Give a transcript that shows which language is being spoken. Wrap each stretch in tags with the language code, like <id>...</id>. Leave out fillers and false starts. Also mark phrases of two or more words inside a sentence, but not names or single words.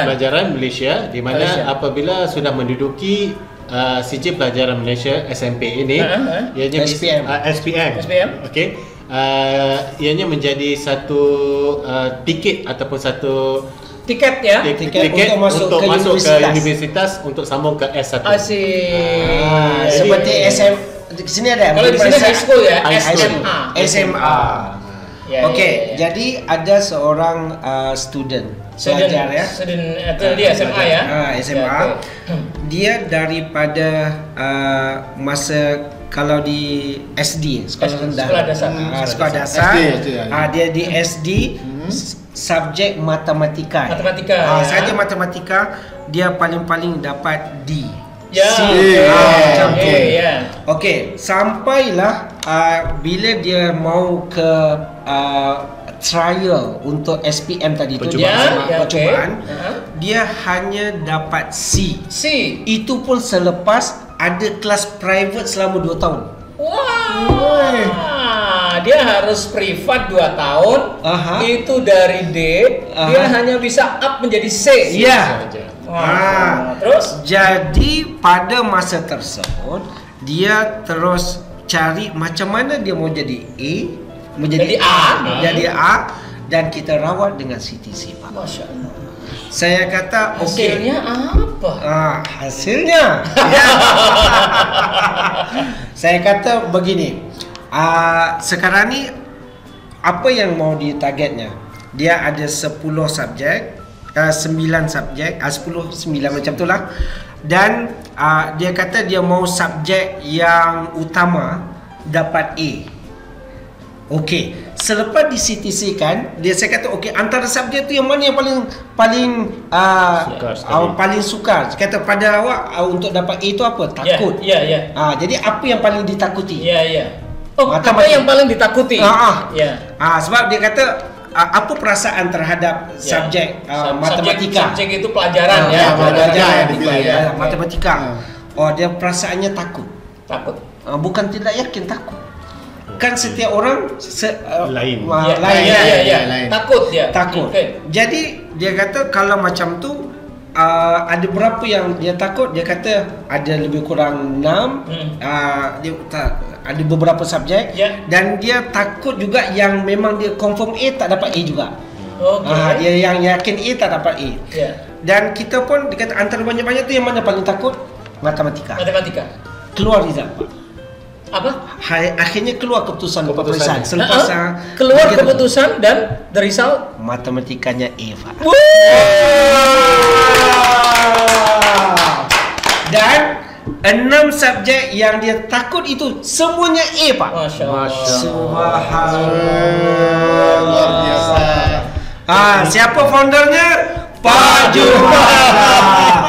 <ms>Pelajaran Malaysia, di mana apabila sudah menduduki sijil pelajaran Malaysia SMP ini, ianya SPM. Okey. Ianya menjadi satu tiket ataupun satu tiket ya, tiket untuk masuk ke universitas untuk sambung ke S1. Asyik. Seperti SM di sini ada. Kalau di sini</ms> <en>high school</en> <ms>ya, SMA. Okey, jadi ada seorang student pelajar ya. Student atau dia SMA ya. SMA. Dia daripada masa kalau di SD sekolah dasar dia di SD subjek matematika saja matematika dia paling dapat D. Okey, sampailah bila dia mau ke trial untuk SPM tadi tu percubaan dia hanya dapat C. Itu pun selepas ada kelas private selama 2 tahun.</ms> <id>Dia harus privat 2 tahun. Itu dari D dia hanya bisa up menjadi C.</id> <ms>Terus jadi pada masa tersebut dia terus cari macam mana dia mau jadi A, jadi A dan kita rawat dengan CTC Pak.</ms> <ar>Masya Allah.</ar> <ms>Saya kata hasilnya apa? Hasilnya saya kata begini, sekarang ni apa yang mau ditargetnya? Dia ada 10 subjek, 9 subjek, 10, 9 macam tu lah. Dan dia kata dia mau subjek yang utama dapat A. Okey, selepas di CTC kan, saya kata okey, antara subjek tu yang mana yang paling paling sukar? Saya kata pada awak untuk dapat A itu apa? Takut. Jadi apa yang paling ditakuti? Apa yang paling ditakuti? Sebab dia kata apa perasaan terhadap subjek matematika? Subjek itu pelajaran matematika. Dia perasaannya takut. Bukan tidak yakin, takut. Kan setiap orang lain. Takut dia. Takut. Jadi dia kata kalau macam tu ada berapa yang dia takut, dia kata ada lebih kurang 6. Ada beberapa subjek dan dia takut juga yang memang dia confirm A tak dapat A juga. Dia yang yakin A tak dapat A. Dan kita pun dia kata antara banyak-banyak tu yang mana paling takut? Matematika. Keluar result, Pak. Apa? Akhirnya keluar keputusan peperiksaan. Selepas keluar keputusan dan</ms> <en>the result</en> <ms>matematikanya A, Pak. Dan 6 subjek yang dia takut itu semuanya A, Pak.</ms> <ar>Masya Allah.</ar> <ms>Subhanallah. Luar biasa. Siapa foundernya? Pak Jumala.</ms>